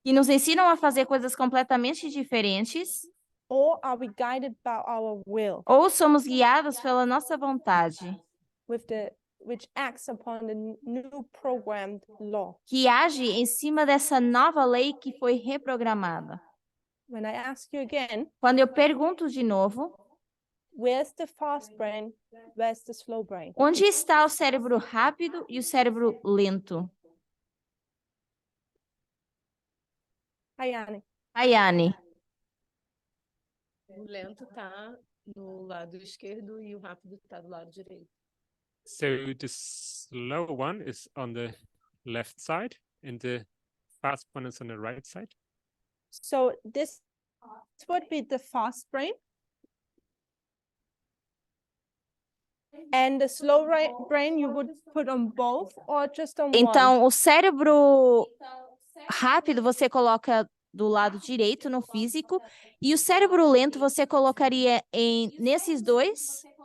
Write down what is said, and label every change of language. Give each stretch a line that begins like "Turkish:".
Portuguese: que nos ensinam a fazer coisas completamente diferentes?
English: Or are we guided by our will,
Portuguese: Ou somos guiados pela nossa vontade,
English: which acts upon the new programmed law?
Portuguese: que age em cima dessa nova lei que foi reprogramada?
English: when I ask you again,
Portuguese: Quando eu pergunto de novo,
English: where's the fast brain? Where's the slow brain?
Portuguese: onde está o cérebro rápido e o cérebro lento? Hayani. Ayane. O lento está no lado esquerdo e o rápido está do lado direito.
English: So the slow one is on the left side and the fast one is on the right side. So this would be the fast brain. And the slow brain you would put on both or just on one?
Portuguese: Então, o cérebro rápido você coloca do lado direito no físico e o cérebro lento você colocaria nesses dois?